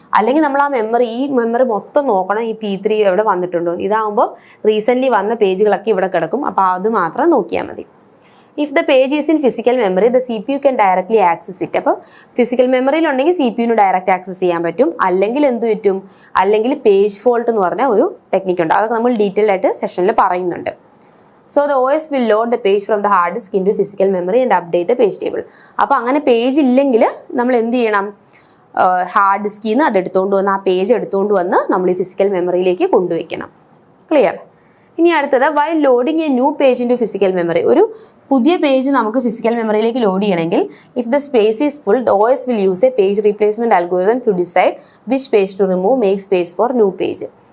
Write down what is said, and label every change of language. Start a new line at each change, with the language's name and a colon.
Malayalam: അല്ലെങ്കിൽ നമ്മൾ ആ ഈ മെമ്മറി മൊത്തം നോക്കണം, ഈ P3 എവിടെ വന്നിട്ടുണ്ടോ. ഇതാകുമ്പോൾ റീസെൻ്റ്ലി വന്ന പേജുകളൊക്കെ ഇവിടെ കിടക്കും, അപ്പോൾ അത് മാത്രം നോക്കിയാൽ മതി.
English: If the page is in physical memory the CPU can directly access it.
Malayalam: അപ്പോൾ ഫിസിക്കൽ മെമ്മറിയിലുണ്ടെങ്കിൽ CPU ഡയറക്റ്റ് ആക്സസ് ചെയ്യാൻ പറ്റും. അല്ലെങ്കിൽ എന്ത് പറ്റും, അല്ലെങ്കിൽ പേജ് ഫോൾട്ട് എന്ന് പറഞ്ഞ ഒരു ടെക്നിക്ക് ഉണ്ട്. അതൊക്കെ നമ്മൾ ഡീറ്റെയിൽ ആയിട്ട് സെഷനിൽ പറയുന്നുണ്ട്.
English: So the OS will load the page from the hard disk into physical memory and update the page table.
Malayalam: അപ്പോൾ അങ്ങനെ പേജ് ഇല്ലെങ്കിൽ നമ്മൾ എന്ത് ചെയ്യണം, ഹാർഡ് ഡിസ്കിൽ നിന്ന് അത് എടുത്തുകൊണ്ട് വന്ന് ആ പേജ് എടുത്തുകൊണ്ട് വന്ന് നമ്മൾ ഈ ഫിസിക്കൽ മെമ്മറിയിലേക്ക് കൊണ്ടുവയ്ക്കണം. ക്ലിയർ? ഇനി അടുത്തത്
English: While loading a new page into physical memory.
Malayalam: ഒരു പുതിയ പേജ് നമുക്ക് ഫിസിക്കൽ മെമ്മറിയിലേക്ക് ലോഡ് ചെയ്യണമെങ്കിൽ
English: If the space is full the OS will use a page replacement algorithm to decide which page to remove make space for new page.